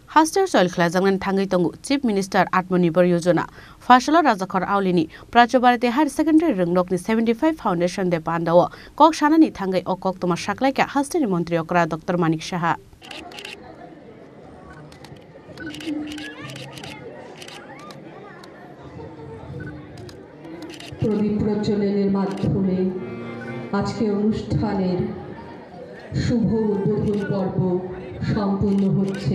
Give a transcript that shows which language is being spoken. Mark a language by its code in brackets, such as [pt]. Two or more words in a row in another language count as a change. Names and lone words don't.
[trp] हास्टर सयल खलाजांगन थांगै तंगु [en] Chief Minister [trp] आत्मनिर्भर योजना फाशला राजाखर आवलिनी प्राचबारते [en] Higher Secondary [trp] रोंगनकनि 75 फाउंडेशन दे पांडाव कक सानानि थांगै अकक तमा साकलाइका हास्टनि मन्त्री अकरा डॉक्टर मानिक साहा [bn] প্রদীপ প্রজ্বলনের মাধ্যমে আজকে অনুষ্ঠানের শুভ উদ্বোধন পর্ব সম্পূর্ণ হচ্ছে।